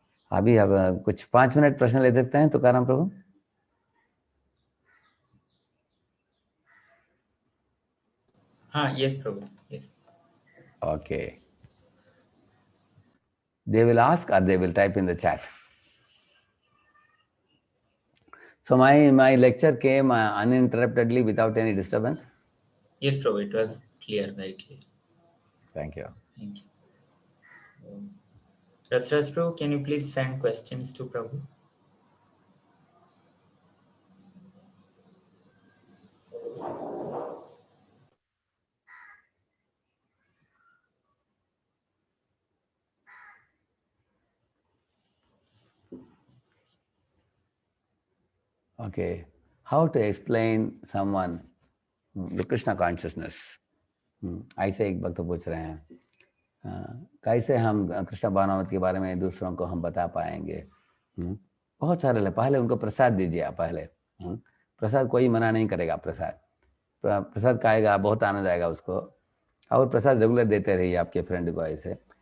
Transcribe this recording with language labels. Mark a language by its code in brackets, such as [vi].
[hi] अभी अब कुछ 5 मिनट प्रश्न ले सकते हैं तुकाराम प्रभु। हाँ, yes Prabhu, yes. [en] Okay. They will ask or they will type in the chat. So my lecture came uninterruptedly without any disturbance. Yes Prabhu, it was clear, very clear. Thank you. Thank you. So, Rasraj Prabhu, can you please send questions to Prabhu? Okay. How to explain someone the Krishna consciousness? [hi] ऐसे एक भक्त पूछ रहे हैं, कैसे हम कृष्ण भावनामृत के बारे में दूसरों को हम बता पाएंगे। बहुत सारे लोग, पहले उनको प्रसाद दीजिए आप पहले। प्रसाद कोई मना नहीं करेगा, प्रसाद खाएगा, बहुत आनंद आएगा उसको, और प्रसाद रेगुलर देते रहिए आपके फ्रेंड को ऐसे।